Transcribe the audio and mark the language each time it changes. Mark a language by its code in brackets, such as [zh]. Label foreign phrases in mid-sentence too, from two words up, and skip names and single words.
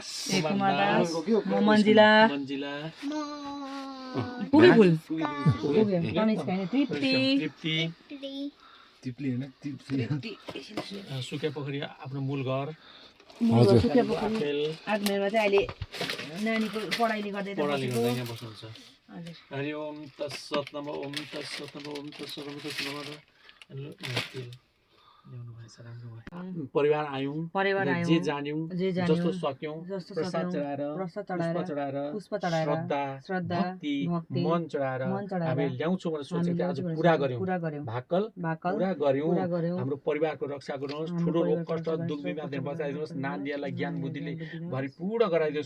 [ne] म मन्जिला पुगे फुल सुकिया पोखरी आफ्नो मूल घर। सुकिया पोखरी 8 मेलमा चाहिँ अहिले नानीको पढाइले गर्दै यहाँ बस्नुहुन्छ। [sa] हरि ओम तत्सत नमः ओम तत्सत नमः ओम तत्सत नमः। [ne] परिवार आयौँ, जे जान्यौँ, जस्तो सक्यौँ, प्रसाद चढाएर, पुष्प चढाएर, श्रद्धा भक्ति मन चढाएर हामी ल्याउँछौँ भनेर सोचेको थियौँ। आज पुरा गर्यौँ, भाकल पुरा गर्यौँ। हाम्रो परिवारको रक्षा गर्नुहोस्, ठुलो रोग कष्ट दुःख बिमारदेखि बचाइदिनुहोस्, नानीहरूलाई ज्ञान बुद्धिले भरिपूर्ण गराइदिनुहोस्।